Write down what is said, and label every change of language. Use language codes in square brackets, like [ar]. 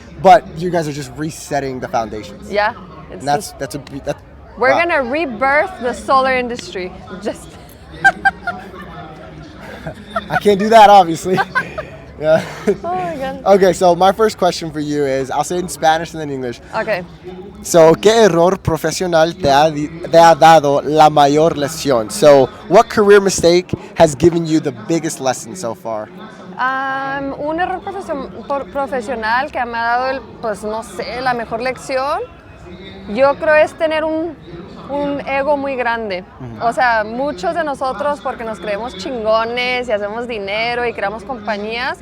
[en] But you guys are just resetting the foundations. Yeah. And that's we're going to rebirth the solar industry. Just I can't do that, obviously. Yeah. Oh my God. Okay, so my first question for you is, I'll say it in Spanish and then English. Okay. [es] So, ¿qué error profesional te ha dado la mayor lección? [en] So, what career mistake has given you the biggest lesson so far? [es] Un error profesional que me ha dado, pues no sé, la mejor lección, yo creo es tener un ego muy grande. O sea, muchos de nosotros, porque nos creemos chingones y hacemos dinero y creamos compañías.